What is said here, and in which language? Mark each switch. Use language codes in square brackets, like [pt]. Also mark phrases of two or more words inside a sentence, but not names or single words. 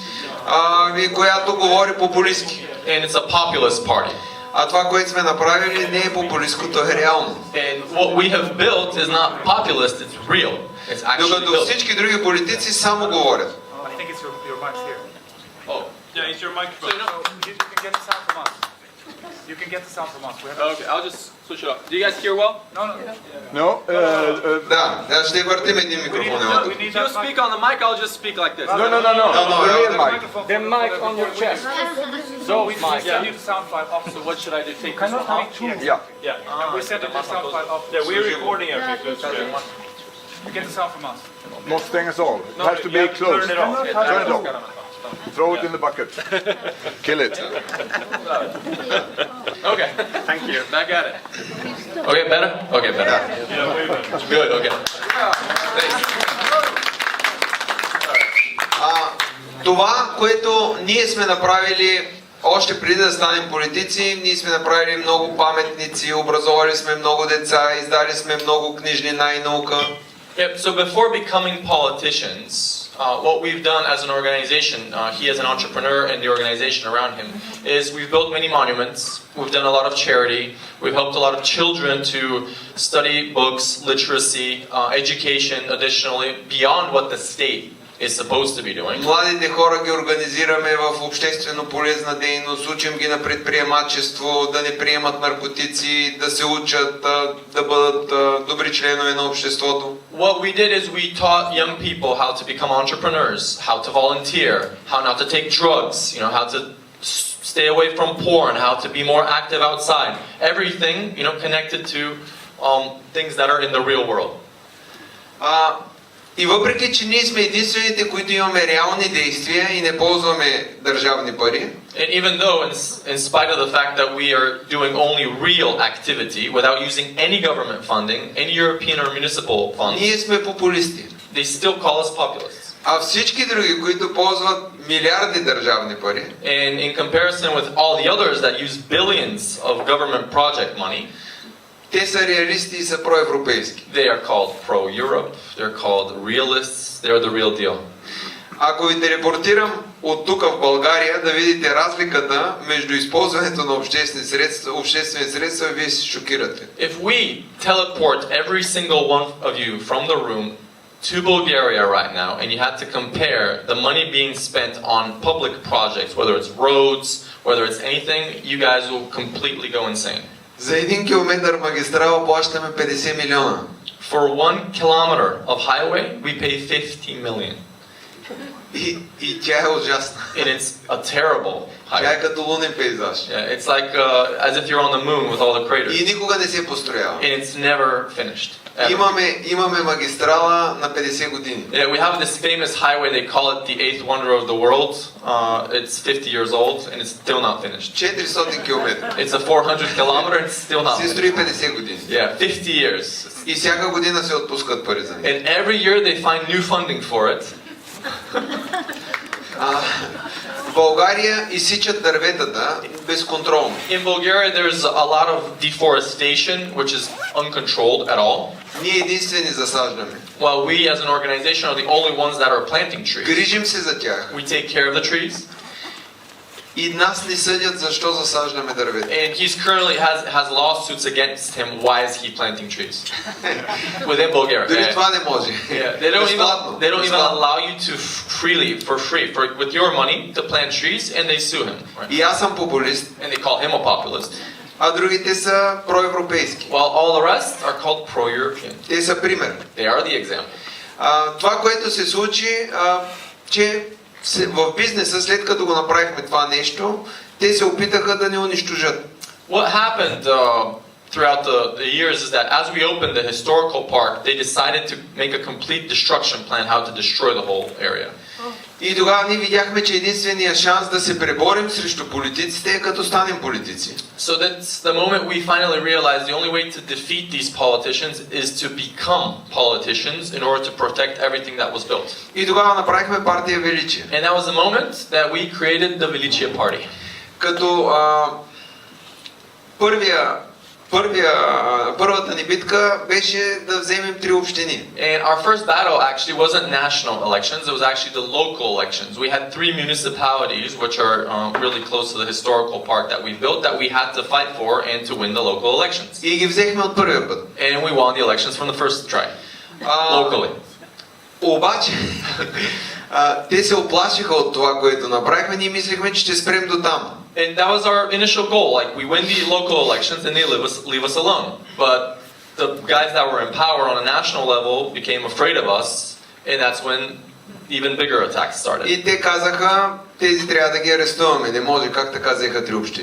[bg] и която говори популистки. [en] and it's a populist party. [bg] А това, което сме направили, не е популистко, то е реално. [en] And what we have built is not populist, it's real. It's actually [bg] Докато [en] built. [bg] всички други политици само говорят. [en] I think it's your mic here. Oh, Yeah, it's your microphone. You can get the sound from us. You can get the sound from us. We have okay, I'll just switch it up. Do you guys hear well? No. [bg] Да, ще въртим един микрофон. [en] We need If you that speak on the mic, I'll just speak like this. No. No, The real mic. The mic on your chest. So we send you the sound file off. So what should I do? Take this Cannot one have off? two. Yeah. We send you the sound file off. Yeah, we're recording everything. You get the sound from us. Not staying us all. It has to be Turn closed. it off. Turn it off. Throw it in the bucket. Kill it. Okay. Thank you. Back at it. Okay, better? Okay, better. Yeah, way better. Good, okay. [bg] Това, което ние сме направили още преди да станем политици, ние сме направили много паметници, образовали сме много деца, издали сме много книжнина и наука. [en] Yep, so before becoming politicians, what we've done as an organization, he as an entrepreneur and the organization around him, is we've built many monuments, we've done a lot of charity, we've helped a lot of children to study books, literacy, education additionally, beyond what the state is supposed to be doing. [bg] Младите хора ги организираме в обществено полезна дейност, учим ги на предприемачество, да не приемат наркотици, да се учат, да бъдат добри членове на обществото. [en] What we did is we taught young people how to become entrepreneurs, how to volunteer, how not to take drugs, how to stay away from porn, how to be more active outside. Everything, connected to things that are in the real world. [bg] И въпреки, че ние сме единствените, които имаме реални действия и не ползваме държавни пари, [en] And even though, in spite of the fact that we are doing only real activity without using any government funding, any European or municipal funds, [bg] ние сме популисти. [en] they still call us populists. [bg] А всички други, които ползват милиарди държавни пари, [en] And in comparison with all the others that use billions of government project money, [bg] те са реалисти и са проевропейски. [en] they are called pro-Europe, they're called realists, they're the real deal. [bg] Ако ви телепортирам от тук в България да видите разликата между използването на обществени средства, вие се шокирате. [en] If we teleport every single one of you from the room to Bulgaria right now, and you had to compare the money being spent on public projects, whether it's roads, whether it's anything, you guys will completely go insane. [bg] За 1 километър магистрала плащаме 50 милиона. [en] For 1 kilometer of highway, we pay 50 million. [bg] И тя е ужасна. [en] And it's a terrible [bg] Тя [en] highway. [bg] е като лунен пейзаж. [en] Yeah, it's like as if you're on the moon with all the craters. [bg] И никога не се построява. [en] And it's never finished. Ever. [bg] Имаме магистрала на 50 години. [en] Yeah, we have this famous highway, they call it the 8th wonder of the world. It's 50 years old and it's still not finished. [bg] 400 километра. [en] It's a 400 kilometer and it's still not [bg] Се [en] finished. [bg] строи 50 години. [en] Yeah, 50 years. [bg] И всяка година се отпускат пари за нея. [en] And every year they find new funding for it. [bg] В България изсичат дърветата безконтролно. [en] In Bulgaria there's a lot of deforestation, which is uncontrolled at all. [bg] Ние единствени засаждаме. [en] While we as an organization are the only ones that are planting trees. [bg] Грижим се за тях. [en] We take care of the trees. [bg] И нас ни съдят защо засаждаме дървета. [en] And he's currently has lawsuits against him. Why is he planting trees? Within Bulgaria. [bg] Дори [en] Yeah. [bg] това не може. [en] Yeah, they don't even [bg] Безплатно. [en] allow you to for free with your money to plant trees, and they sue him. Right? [bg] И аз съм популист, [en] And they call him a populist. [bg] а другите са проевропейски. [en] While all the rest are called pro-European. [bg] Те са пример. [en] They are the example. [bg] Това, което се случи, че в бизнеса, след като го направихме това нещо, те се опитаха да ни унищожат. [en] What happened throughout the years is that as we opened the historical park, they decided to make a complete destruction plan, how to destroy the whole area. [bg] И тогава ние видяхме, че единственият шанс да се преборим срещу политиците е като станем политици. [en] So that's the moment we finally realized the only way to defeat these politicians is to become politicians in order to protect everything that was built. [bg] И тогава направихме партия Величие. [en] And that was the moment that we created the Velichia Party. [bg] Като първата ни битка беше да вземем 3 общини. [en] And our first battle actually wasn't national elections, it was actually the local elections. We had 3 municipalities which are really close to the historical park that we built that we had to fight for and to win the local elections. [bg] И ги взехме от първия път. [en] And we won the elections from the first try, locally. [bg] Обаче, те се оплашиха от това, което направихме. Ние мислихме, че ще спрем до там. [en] And that was our initial goal, like we win the local elections and they leave us alone. But the guys that were in power on a national level became afraid of us, and that's when even bigger attacks started. [bg] И те казаха, тези трябва да ги арестуваме. Не може, как така взеха 3 общини.